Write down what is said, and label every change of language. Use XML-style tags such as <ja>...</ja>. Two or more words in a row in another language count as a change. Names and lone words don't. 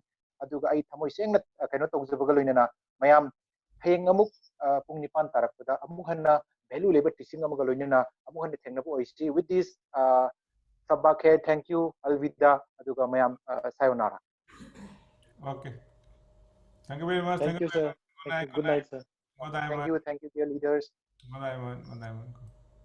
<mni>Aduga I thamoy sengna kaino tawjabaga loinana mayam hayeng amuk pung nipan tarakpada amuk hanna</mni> <en>value labor teaching</en> <mni>amaga loinana amuk hanna thengnabu oisi.</mni> <en>With this sabakhe, thank you,</en> <mni>alvida, aduga mayam sayonara.</mni> <en>Okay. Thank you very much. Thank you, sir. Good night, sir. Thank you, dear leaders.</en> <mni>Madaiman.</mni>